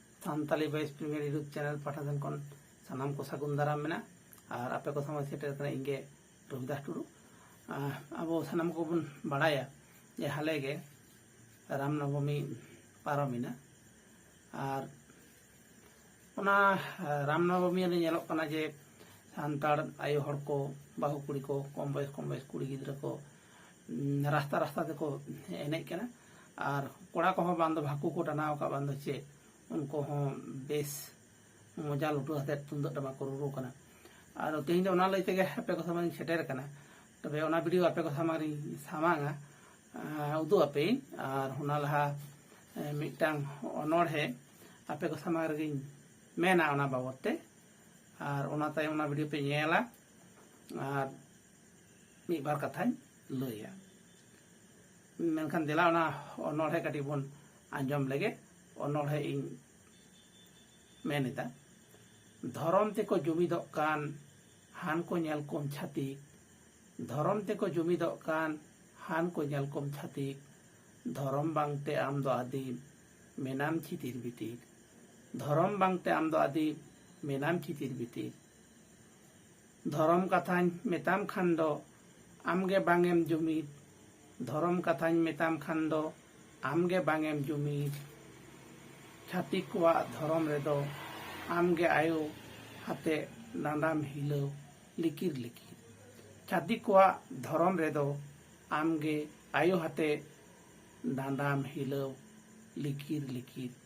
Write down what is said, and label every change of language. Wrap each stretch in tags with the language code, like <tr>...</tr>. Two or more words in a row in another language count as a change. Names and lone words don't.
<sat>सानताली वॉइस प्रीमियर यूट्यूब चैनल पाठाधन कौन सानाम को सागुन दाराम मेना और आपे को समय सेटर कना इंगे रविदास टुडू अब सानाम को बन बाड़ाया जे हाले गे रामनवमी पारमिना और ओना रामनवमी ने नेलोक कना जे सानताड़ आयो हड़ को बाहु कुड़ी को कम बयस कुड़ी गिद्रा को रास्ता रास्ता ते को एनेज कना और कोड़ा को बांध भाकू को टानाव का बांध चे उनको बेस मजा लुटू हते तुंदक टमा को रुरु कना और तेहिं ओना लई तेगे आपे को सामांग सेटेर कना तबे ओना वीडियो आपे को सामांग सामांगा उदु आपे और होना लहा मिटांग अनोढ़े आपे को सामांग रे मेना ओना बाबते और ओना ताय ओना वीडियो पे नेला और मी बार कथाई लइया मेनखान देला ओना अनोढ़े काटी बन आंजम लेगे अनोढ़े इन मेनेदा धरम ते को जुमिदक कान हान को नेल कोम छाती धरम ते को जुमिदक कान हान को नेल कोम छाती धरम बांगते आम दो आदि मेनाम चितिर बितिर धरम बांगते आम दो आदि मेनाम चितिर बितिर धरम कथान मेताम खान दो आमगे बांगेम जुमिद धरम कथान मेताम खान दो आमगे बांगेम जुमिद छाती को धरम रेदो आमगे आयो हाते नांदाम हिलो लिकिर लिकिर छाती को धरम रेदो आमगे आयो हाते नांदाम हिलो लिकिर लिकिर</sat>